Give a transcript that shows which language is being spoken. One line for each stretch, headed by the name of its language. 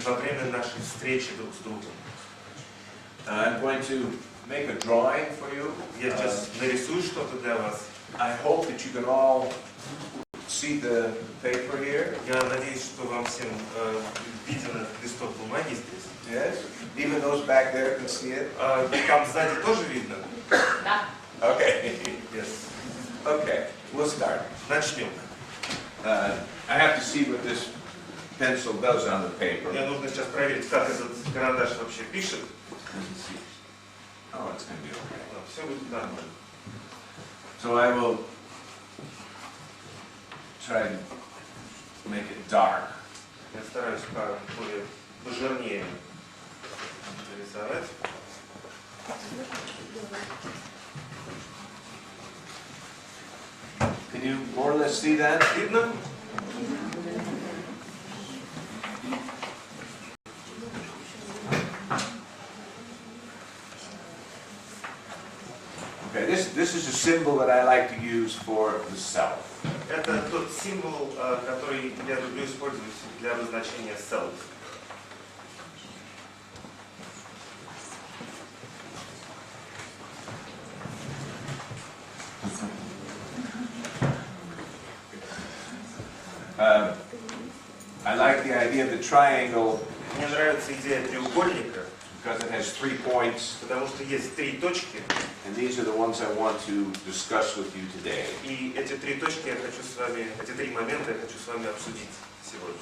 Russian: во время нашей встречи друг с другом.
English: I'm going to make a drawing for you.
Russian: Я сейчас нарисую что-то для вас.
English: I hope that you can all see the paper here.
Russian: Я надеюсь, что вам всем виден листок бумаги здесь.
English: Yes? Even those back there can see it?
Russian: Там сзади тоже видно?
English: Okay. Yes. Okay, we'll start.
Russian: Начнем.
English: I have to see what this pencil does on the paper.
Russian: Мне нужно сейчас проверить, как этот карандаш вообще пишет.
English: Oh, it's going to be okay.
Russian: Все будет нормально.
English: So I will try to make it dark.
Russian: Я стараюсь более пожирнее нарисовать.
English: Can you more or less see that?
Russian: Видно?
English: Okay, this is a symbol that I like to use for the self.
Russian: Это тот символ, который я люблю использовать для обозначения self.
English: I like the idea of the triangle
Russian: Мне нравится идея треугольника,
English: because it has 3 points,
Russian: потому что есть три точки,
English: and these are the ones I want to discuss with you today.
Russian: и эти три точки я хочу с вами, эти три момента я хочу с вами обсудить сегодня.